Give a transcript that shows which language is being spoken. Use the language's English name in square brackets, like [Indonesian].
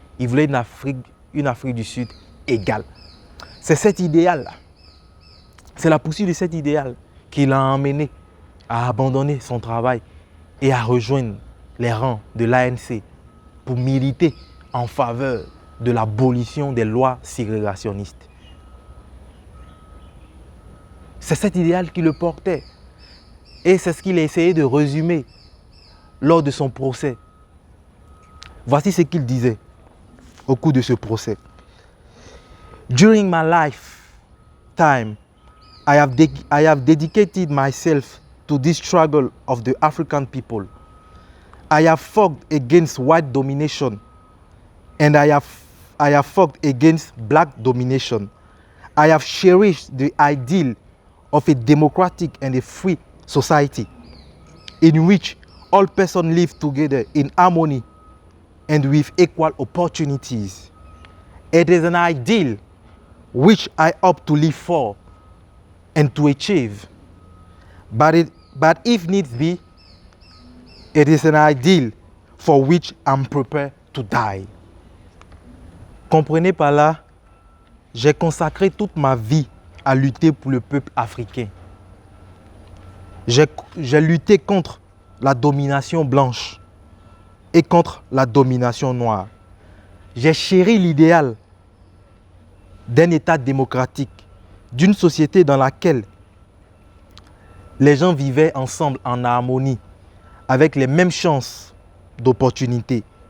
[French] Il voulait une Afrique du Sud égale. C'est cet idéal-là, c'est la poursuite de cet idéal qui l'a emmené à abandonner son travail et à rejoindre les rangs de l'ANC pour militer en faveur de l'abolition des lois ségrégationnistes. C'est cet idéal qui le portait. Et c'est ce qu'il a essayé de résumer lors de son procès. Voici ce qu'il disait au cours de ce procès. [English] During my lifetime, I have dedicated myself to this struggle of the African people. I have fought against white domination and I have fought against black domination. I have cherished the ideal of a democratic and a free society in which all persons live together in harmony and with equal opportunities. It is an ideal which I hope to live for and to achieve. But if needs be, it is an ideal for which I'm prepared to die. [French] Comprenez par là, j'ai consacré toute ma vie à lutter pour le peuple africain. J'ai lutté contre la domination blanche et contre la domination noire. J'ai chéri l'idéal d'un État démocratique, d'une société dans laquelle les gens vivaient ensemble en harmonie, avec les mêmes chances d'opportunité.